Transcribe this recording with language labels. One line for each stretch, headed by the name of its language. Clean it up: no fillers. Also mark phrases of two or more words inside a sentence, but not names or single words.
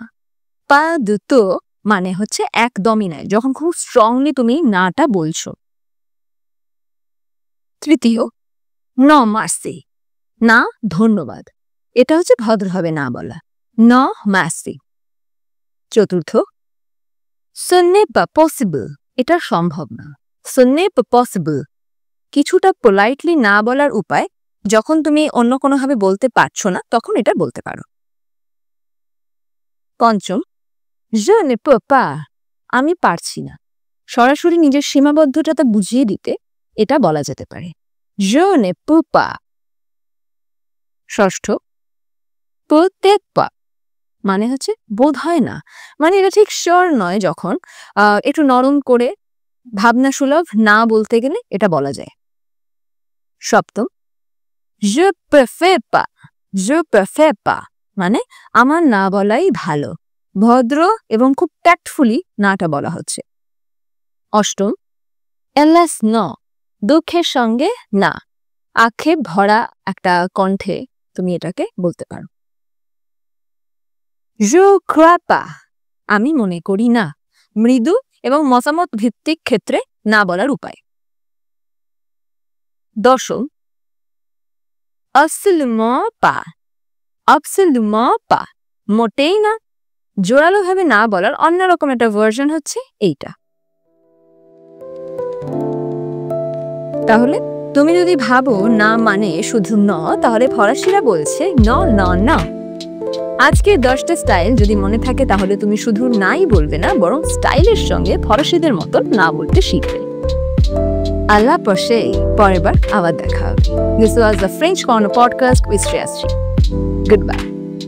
French: pas du tout
Bangla: মানে হচ্ছে একদমই নয়, যখন খুব স্ট্রংলি তুমি নাটা বলছো। তৃতীয়,
French: non merci,
Bangla: না ধন্যবাদ। এটা হচ্ছে ভদ্রভাবে না বলা,
French: non merci.
Bangla: চতুর্থ,
French: ce n'est pas possible,
Bangla: এটা সম্ভব না।
French: ce n'est pas possible
Bangla: কিছুটা পোলাইটলি না বলার উপায়, যখন তুমি অন্য কোনোভাবে বলতে পারছো না তখন এটা বলতে পারো। পঞ্চম,
French: je ne peux pas,
Bangla: আমি পারছি না। সরাসরি নিজের সীমাবদ্ধতা বুঝিয়ে দিতে এটা বলা যেতে পারে,
French: je ne peux pas।
Bangla: ষষ্ঠ,
French: peut-être pas
Bangla: মানে হচ্ছে বোধ হয় না, মানে এটা ঠিক শিওর নয়। যখন একটু নরম করে ভাবনা সুলভ না বলতে গেলে এটা বলা যায়। সপ্তম,
French: je préfère pas, je préfère pas
Bangla: মানে আমার না বলাই ভালো, ভদ্র এবং খুব ট্যাক্টফুলি নাটা বলা হচ্ছে। অষ্টম,
French: hélas non,
Bangla: দুঃখের সঙ্গে না, আক্ষেপ ভরা একটা কণ্ঠে তুমি এটাকে বলতে পারো।
French: je crois pas,
Bangla: আমি মনে করি না, মৃদু এবং মতামত ভিত্তিক ক্ষেত্রে না বলার উপায়। দশম,
French: absolument pas, absolument pas
Bangla: মোটেই না। জোরালোভাবে না বলার অন্যরকম একটা ভার্সন হচ্ছে এইটা। তাহলে তুমি যদি ভাবো না মানে শুধু ন, তাহলে ফরাসিরা বলছে
French: non non non.
Bangla: আজকে 10টা স্টাইল যদি মনে থাকে তাহলে তুমি শুধু নাই বলবে না, বরং স্টাইলের সঙ্গে ফরাসিদের মতন না বলতে শিখবে। আল্লাহ পশে, পরের বার আবার দেখা হবে।
English: This was the French Corner podcast with Shreyasri. Goodbye.